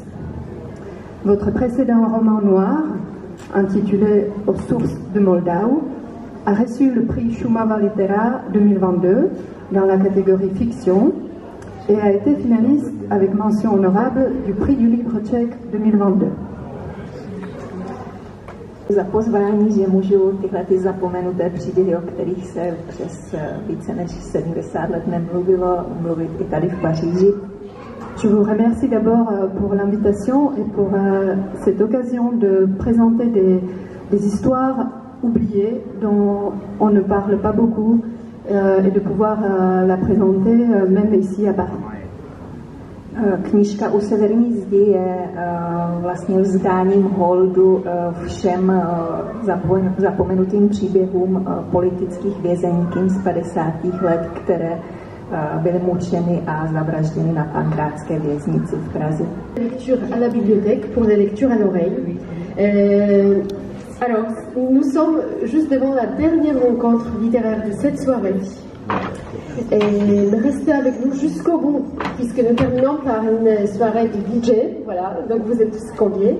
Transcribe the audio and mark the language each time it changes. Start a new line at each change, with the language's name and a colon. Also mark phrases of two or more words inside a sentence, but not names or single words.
French: Votre précédent roman noir, intitulé Aux sources de Moldau, a reçu le prix Šumava Litera 2022 dans la catégorie fiction et a été finaliste avec mention honorable du prix du livre tchèque 2022.
Czech: Za pozvání, že můžu tyhle ty zapomenuté příběhy, o kterých se přes více než 70 let nemluvilo, mluvit i tady v Paříži.
French: Je vous remercie d'abord pour l'invitation et pour cette occasion de présenter des histoires oubliées dont on ne parle pas beaucoup et de pouvoir la présenter même ici à Paris.
Czech: Knížka U severní zdi je vlastně vzdáním holdu všem zapomenutým příběhům politických vězeňkin z 50. let, které byly mučeny a zavražděny na Pankrátské věznici v Praze.
French: Lecture à la bibliothèque pour des lectures à l'oreille. Alors, nous sommes juste devant la dernière rencontre littéraire de cette soirée. Et restez avec nous jusqu'au bout, puisque nous terminons par une soirée de DJ, voilà, donc vous êtes tous conviés.